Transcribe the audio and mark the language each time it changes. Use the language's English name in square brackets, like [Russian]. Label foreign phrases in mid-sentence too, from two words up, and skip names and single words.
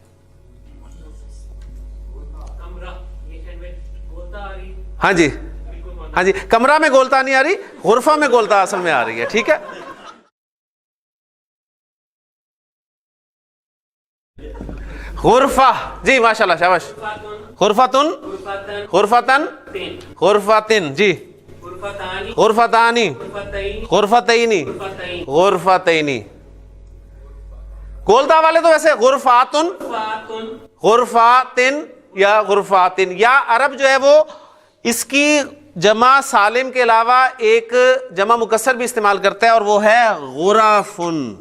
[Urdu] ہاں جی, ہاں جی, کمرہ میں گولتا نہیں آ رہی, غرفہ میں گولتا اصل میں آ رہی ہے. ٹھیک ہے غرفہ. جی ماشاء اللہ, شاباش. [Arabic] غرفتن, غرفتن, غرفتن. جی غرفتانی, غرفتینی, غرفتینی. [Urdu] گولتا والے تو ویسے [Arabic] غرفاتن, غرفاتن یا غرفاتن. [Urdu] یا عرب جو ہے وہ اس کی جمع سالم کے علاوہ ایک جمع مکسر بھی استعمال کرتا ہے, اور وہ ہے غرافن.